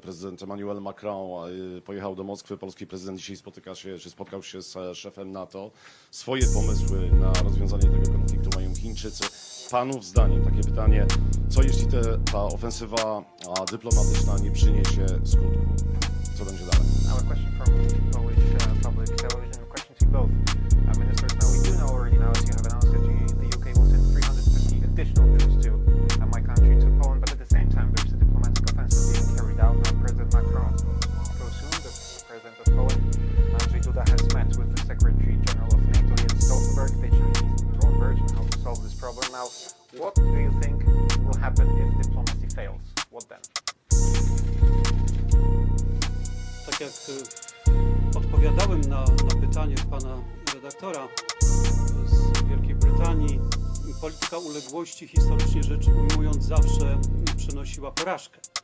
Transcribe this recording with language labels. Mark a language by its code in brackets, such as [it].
[pl] Prezydent Emmanuel Macron pojechał do Moskwy, polski prezydent dzisiaj spotkał się z szefem NATO. Swoje pomysły na rozwiązanie tego konfliktu mają Chińczycy. Panów zdaniem takie pytanie, co jeśli ta ofensywa dyplomatyczna nie przyniesie skutku? Co będzie dalej? [en] Now a question from Polish public television, a question to both ministers. Now we do know already now, as you have announced, that the UK will send 350 additional troops to my country, to Poland, but at the same time there's a diplomatic offensive being carried out. Now President Macron will soon, the President of Poland, Andrzej Duda, has met with the Secretary General of NATO, Jens Stoltenberg. They converge on how to solve this problem. Now, what do you think will happen happen if diplomacy fails? What then? [pl] Tak jak odpowiadałem na pytanie pana redaktora z Wielkiej Brytanii, polityka uległości, historycznie rzecz ujmując, zawsze przynosiła porażkę.